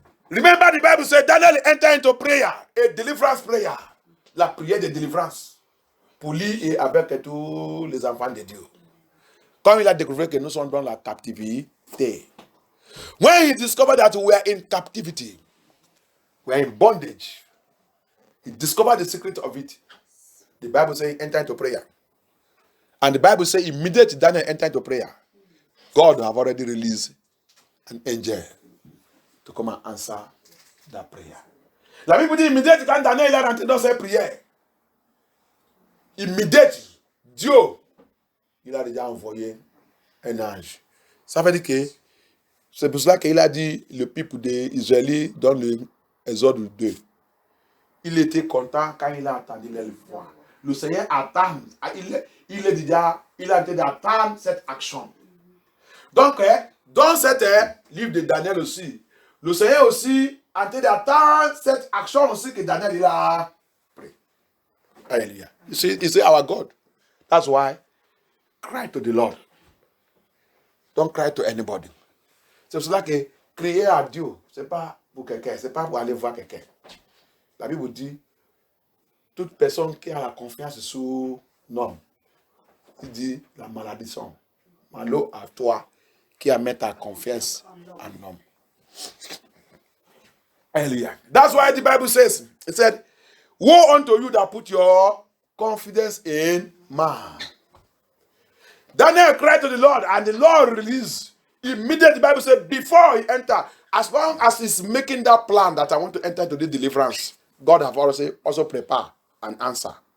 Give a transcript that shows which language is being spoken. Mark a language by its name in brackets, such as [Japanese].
[English] Remember the Bible said Daniel entered into prayer, a deliverance prayer. [French] La prière de délivrance. Pour lui et avec tous les enfants de Dieu. Quand il a découvert que nous sommes dans la captivité. [English] When he discovered that we are in captivity, we are in bondage, he discovered the secret of it. The Bible says he entered into prayer. And the Bible says immediately Daniel entered into prayer. God have already released an angel to come and answer that prayer. [French] La Bible dit immédiatement quand Daniel est rentré dans ses prières, immédiatement, Dieu, il a déjà envoyé un ange. Ça veut dire que c'est pour cela qu'il a dit le peuple d'Israël dans l'Exode 2. Il était content quand il a entendu leur voix. Le Seigneur attend, il a été d'attendre cette action. Donc, dans cet livre de Daniel aussi, le Seigneur aussi a été d'attendre cette action aussi que Daniel il a pris. [English] Hallelujah. You see our God. That's why cry to the Lord. Don't cry to anybody. [French] C'est pour cela que crier à Dieu, ce n'est pas pour quelqu'un, ce n'est pas pour aller voir quelqu'un. La Bible dit, toute personne qui a la confiance sur l'homme, il dit la malédiction. Malheur à toi qui a mis ta confiance en l'homme. Hallelujah. [English] That's why the Bible says, it said, woe unto you that put your confidence in man. Daniel cried to the Lord, and the Lord released. Immediately, the Bible said, before he entered, as long as he's making that plan that I want to enter into the deliverance, God have also prepared an answer.